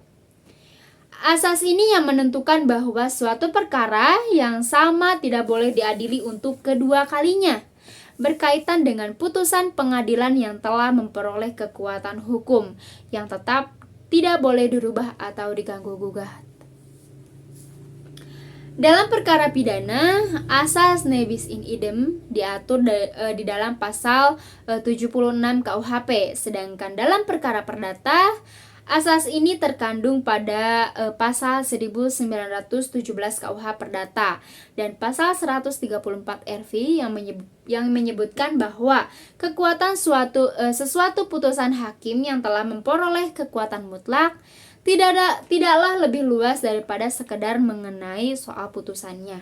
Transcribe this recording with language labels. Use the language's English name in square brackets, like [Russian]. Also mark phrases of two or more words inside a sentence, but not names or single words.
[Indonesian] Asas ini yang menentukan bahwa suatu perkara yang sama tidak boleh diadili untuk kedua kalinya, berkaitan dengan putusan pengadilan yang telah memperoleh kekuatan hukum, yang tetap tidak boleh dirubah atau diganggu-gugat. Dalam perkara pidana, asas [Latin] ne bis in idem [Indonesian] diatur di dalam pasal 76 KUHP, sedangkan dalam perkara perdata, asas ini terkandung pada pasal 1917 KUH Perdata dan pasal 134 RV yang menyebutkan bahwa kekuatan sesuatu putusan hakim yang telah memperoleh kekuatan mutlak tidaklah lebih luas daripada sekedar mengenai soal putusannya.